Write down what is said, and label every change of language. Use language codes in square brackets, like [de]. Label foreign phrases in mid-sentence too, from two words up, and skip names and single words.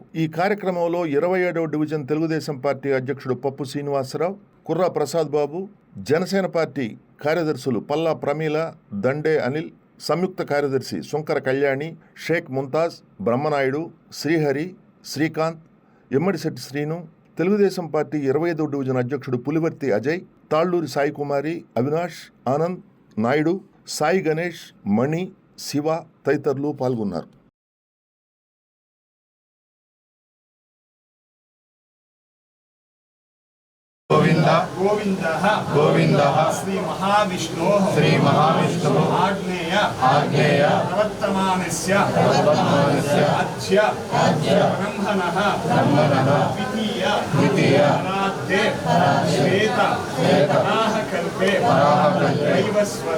[te] ఈ కార్యక్రమంలో 27వ డివిజన్ తెలుగుదేశం పార్టీ అధ్యక్షుడు పప్పు శ్రీనివాసరావు, కుర్రా ప్రసాద్ బాబు, జనసేన పార్టీ కార్యదర్శులు పల్లా ప్రమీల, దండే అనిల్, సంయుక్త కార్యదర్శి సుంకర కళ్యాణి, షేక్ ముంతాజ్, బ్రహ్మనాయుడు, శ్రీహరి, శ్రీకాంత్, ఎమ్మడిశెట్టి శ్రీను, తెలుగుదేశం పార్టీ 25వ డివిజన్ అధ్యక్షుడు పులివర్తి అజయ్, తాళ్లూరి సాయి కుమారి, అవినాష్, ఆనంద్, నాయుడు, సాయి గణేష్, మణి, శివ తదితరులు పాల్గొన్నారు. [sa] गोविंद गोविंद गोविंद श्री महाविष्णु आग्नेय आग्नेय प्रवर्तमानस्य अद्य ब्रह्मणः द्वितीय अनाद्ये श्वेत वराहकल्पे वैवस्वत